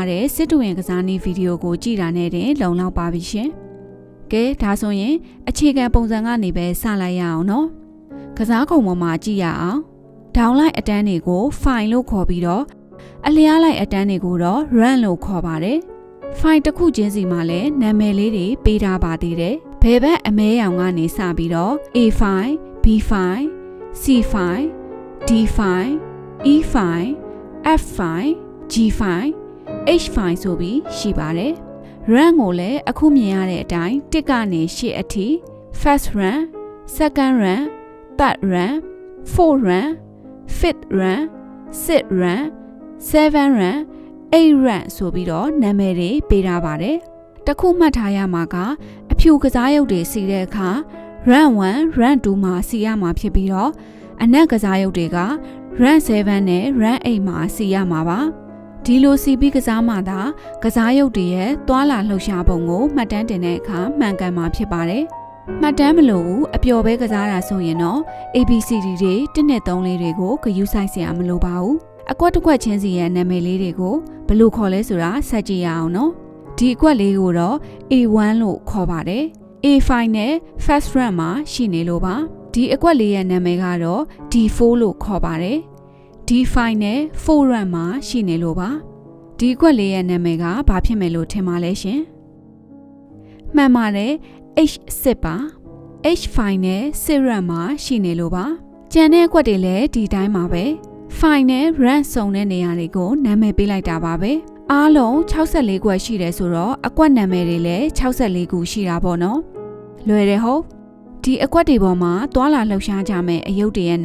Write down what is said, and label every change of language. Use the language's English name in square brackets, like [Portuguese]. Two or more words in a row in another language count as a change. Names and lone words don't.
[Burmese] တဲ့စစ်တူရင်ကစားနည်းဗီဒီယိုကိုကြည့်တာနဲ့တင်လုံလောက်ပါပြီရှင်ကဲဒါဆိုရင်အခြေခံပုံစံကနေပဲစလိုက်ရအောင်နော်က စားခုံပေါ်မှာကြည့်ရအောင်ဒေါင်းလိုက်အတန်းတွေကို file လို့ခေါ်ပြီးတော့အလျားလိုက်အတန်းတွေကိုတော့ run လို့ ခေါ်ပါတယ်။ file တစ်ခုချင်းစီမှာလည်းနာမည်လေးတွေပေးထားပါသေးတယ်။ဘယ်ဘက်အမဲရောင်ကနေစပြီးတော့ [English] A file, B file, C file, D file, E file, F file, G file, H file [Burmese] ဆိုပြီးရှိပါတယ်။ run ကိုလည်းအခုမြင်ရတဲ့အတိုင်းတစ်ကနေ8အထိ [English] first run, second run, third run, fourth run, fifth run, sixth run, [Burmese] 7 run 8 run ဆိုပြီးတော့နာမည်တွေပေးထားပါတယ်။တစ်ခုမှတ်ထားရမှာကအဖြူကစားရုပ်တွေစီတဲ့အခါ run 1 run 2မှာစီရမှာဖြစ်ပြီးတော့အနက်ကစားရုပ်တွေက run 7နဲ့ run 8မှာစီရမှာပါ။ဒီလိုစီပြီးကစားမှသာကစားရုပ်တွေရဲ့သွာလာလှုပ်ရှားပုံကိုမှတ်တမ်းတင်တဲ့အခါမှန်ကန်မှာဖြစ် ပါတယ်။မှတ်တမ်းမလို့ဘူးအပျော်ပဲကစားတာဆိုရင်တော့ ABCD တွေ1နဲ့3လေးတွေကိုဂရုစိုက်စရာမလိုပါ ဘူး။အကွက်တစ်ကွက်ချင်းစီရဲ့နာမည်လေးတွေကိုဘယ်လိုခေါ်လဲဆိုတာဆက်ကြည့်ရအောင်နော်ဒီအကွက်လေးကိုတော့ A1 လို့ခေါ်ပါတယ် A5 နဲ့ [English] first run [Burmese] မှာရှိနေလို့ပါဒီအကွက်လေးရဲ့နာမည်ကတော့ D4 လို့ခေါ်ပါတယ် D5 နဲ့ 4 run မှာရှိနေလို့ပါဒီအကွက်လေးရဲ့နာမည်ကဘာဖြစ်မယ်လို့ထင်ပါလဲရှင်မှန်ပါတယ် H6 ပါ H5 နဲ့ 6 run မှာရှိနေလို့ပါကျန်တဲ့အကွက်တွေလည်းဒီတိုင်းပါပဲfile နဲ့ run စုံတဲ့နေရာတွေကိုနာမည်ပေးလိုက်တာပါပဲအားလုံး64ကွက်ရှိတယ်ဆိုတော့အကွက်နာမည်တွေလည်း64ခုရှိတာပေါ့နော်လွယ်တယ်ဟုတ်ဒီအကွက်တွေပေါ်မှာသွာလာလှုပ်ရှားကြမယ့်အယုတ်တွေရဲ့